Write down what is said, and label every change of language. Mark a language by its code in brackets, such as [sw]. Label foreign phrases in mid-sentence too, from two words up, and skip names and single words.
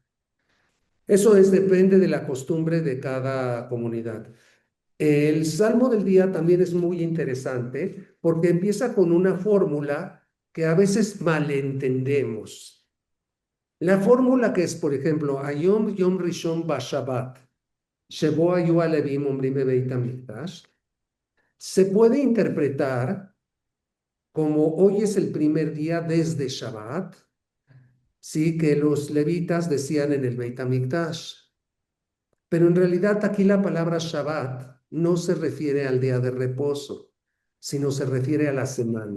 [es] Eso depende de la costumbre de cada comunidad. El Salmo del día también es muy interesante porque empieza con una fórmula que a veces malentendemos. La fórmula que es, por ejemplo, [he] היום יום ראשון בשבת שבו היו הלויים אומרים בית המקדש, [es] se puede interpretar como hoy es el primer día desde Shabbat, sí, que los levitas decían en el Beit HaMikdash. Pero en realidad aquí la palabra Shabbat no se refiere al día de reposo, sino se refiere a la semana.